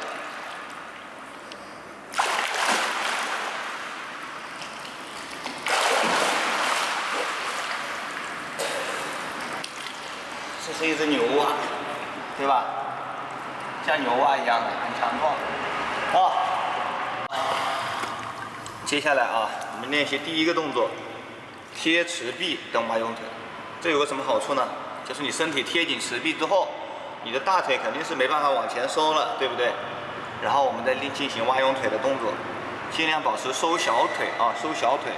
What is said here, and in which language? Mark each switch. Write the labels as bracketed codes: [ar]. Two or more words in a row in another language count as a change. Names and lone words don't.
[zh] 这是一只牛蛙，对吧？像牛蛙一樣的，很強壯。啊，接下來啊，我們練習第一個動作，貼池壁蹬蛙泳腿。這有個什麼好處呢？就是你身體貼緊池壁之後，你的大腿肯定是沒辦法往前收了，對不對？然後我們再進行蛙泳腿的動作，盡量保持收小腿啊，收小腿。